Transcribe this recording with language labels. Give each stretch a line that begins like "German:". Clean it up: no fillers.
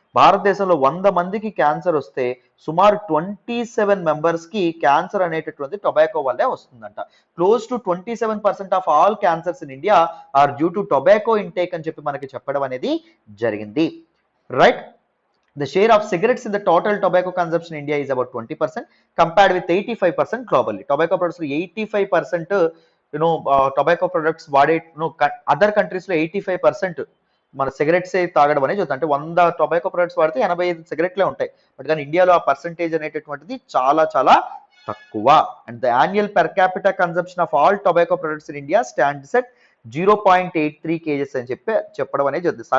Telugu: భారతదేశంలో 100 మందికి క్యాన్సర్ వస్తే సుమారు 27 మెంబర్స్ కి క్యాన్సర్ అనేటటువంటి టొబాకో వల్లే వస్తుందంట.
English: close to 27% of all cancers in India are due to tobacco intake
Telugu: అని చెప్పి మనకి చెప్పడం అనేది జరిగింది.
English: Right. The share of cigarettes in the total tobacco consumption in India is about 20% compared with 85% globally. Tobacco products 85%, tobacco products
Telugu: వాడే, other countries లో 85% మన cigarettes తాగడం అనేది చూద్దాం. అంటే 100 టొబాకో ప్రొడక్ట్స్ వాడితే 85 సిగరెట్లే ఉంటాయి. బట్ కానీ ఇండియాలో ఆ పర్సంటేజ్ అనేటటువంటిది చాలా చాలా తక్కువ.
English: and the annual per capital consumption of all tobacco products in India stands at 0.83 KGs
Telugu: అని చెప్పడం అనేది జరుగుతుంది.